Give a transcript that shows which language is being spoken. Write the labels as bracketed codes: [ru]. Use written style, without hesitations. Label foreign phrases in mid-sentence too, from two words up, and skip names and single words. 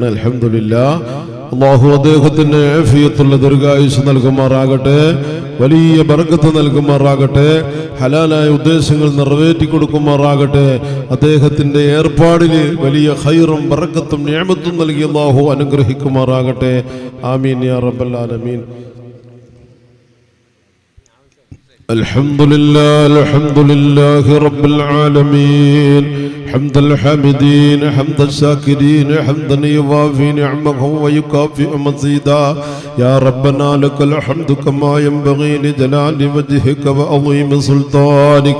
[ml] അൽഹംദുലില്ലാ, അല്ലാഹു അദ്ദേഹത്തിന് ആഫിയത്തുള്ള ദീർഘായുസ് നൽകുമാറാകട്ടെ, വലിയ ബർക്കത്ത് നൽകുമാറാകട്ടെ, ഹലാലായ ഉദ്ദേശങ്ങൾ നിറവേറ്റി കൊടുക്കുമാറാകട്ടെ. അദ്ദേഹത്തിന്റെ ഏർപ്പാടിൽ വലിയ ഖൈറും ബർക്കത്തും നിഅമത്തും നൽകി അല്ലാഹു അനുഗ്രഹിക്കുമാറാകട്ടെ. [ar] آمين يا رب العالمين. الحمد لله رب العالمين، حمد الحامدين حمد الشاكرين حمدا يوافي نعمه ويكافئ مزيدا. يا ربنا لك الحمد كما ينبغي لجلال وجهك وعظيم سلطانك.